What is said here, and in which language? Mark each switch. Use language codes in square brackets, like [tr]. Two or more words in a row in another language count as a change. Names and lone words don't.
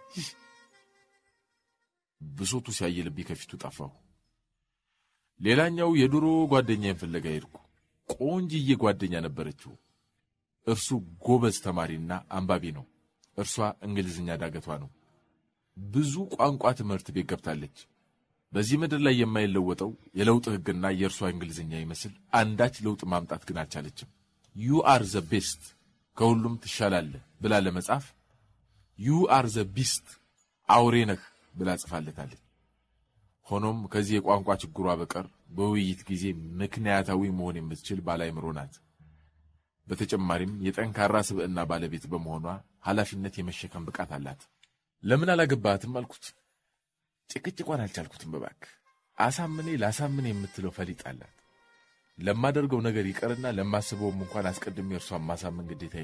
[am] ብሶቱ ሲያየልብኝ ከፊቱ ጠፋሁ። ሌላኛው የድሮ ጓደኛዬን ፍለጋ ሄድኩ። ቆንጅዬ ጓደኛ ነበረችው። እርሱ ጎበዝ ተማሪና አንባቢ ነው። እርሷ እንግሊዝኛ ዳገቷ ነው። ብዙ ቋንቋ ትምህርት ቤት ገብታለች። በዚህ ምድር ላይ የማይለወጠው የለውጥ ህግና የእርሷ እንግሊዝኛ ይመስል አንዳች ለውጥ ማምጣት ግን አልቻለችም። [en] you are the best [am] ከሁሉም ትሻላለህ ብላ ለመጻፍ [en] you are the beast [am] አውሬ ነህ ብላ ጽፋለታለች። ሆኖም ከዚህ የቋንቋ ችግሯ በቀር በውይይት ጊዜ ምክንያታዊ መሆን የምትችል ባለአእምሮ ናት። በተጨማሪም የጠንካራ ስብዕና ባለቤት በመሆኗ ኃላፊነት የመሸከም ብቃት አላት። ለምን አላገባትም አልኩት። ጭቅጭቋን አልቻልኩትም። በባክ አሳምኔ ላሳምን የምትለው ፈሊጥ አላት። ለማደርገው ነገር ይቀርና ለማስበውም እንኳን አስቀድሜ እርሷን ማሳመን ግዴታዬ